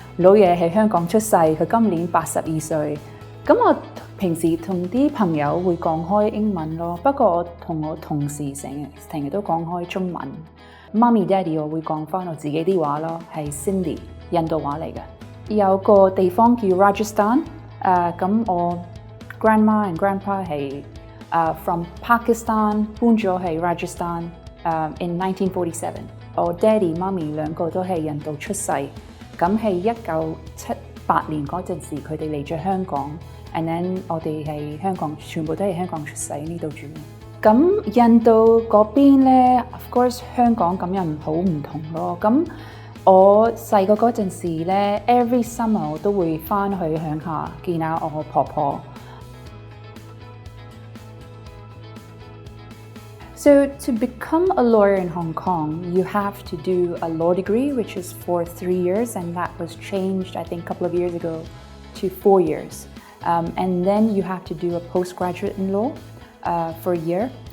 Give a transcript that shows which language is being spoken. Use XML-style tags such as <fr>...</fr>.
<yue>老爺喺香港出世，佢今年82歲。咁我平時同啲朋友會講開英文咯，不過我同我同事成日都講開中文。媽咪、爹哋我會講返我自己啲話咯，係 Cindy 印度話嚟嘅。有個地方叫 Rajasthan， 咁我</yue> <en>grandma and grandpa</en> <yue>係</yue> <en>from Pakistan</en> <yue>搬咗去 Rajasthan</yue> <en>in 1947。</en> <yue>我爹哋媽咪兩個都係印度出世，咁係1978年嗰陣時佢哋嚟咗香港 ，</yue> <en>and then</en> <yue>我哋係香港，全部都係香港出世呢度住。咁印度嗰邊咧 ，</yue> <en>of course</en> <yue>香港咁又好唔同咯。咁我細個嗰陣時咧 ，</yue> <en>every summer</en> <yue>我都會翻去鄉下見下我婆婆。</yue> <en>So to become a lawyer in Hong Kong, you have to do a law degree, which is for 3 years, and that was changed, I think, a couple of years ago to 4 years. And then you have to do a postgraduate in law for a year.</en>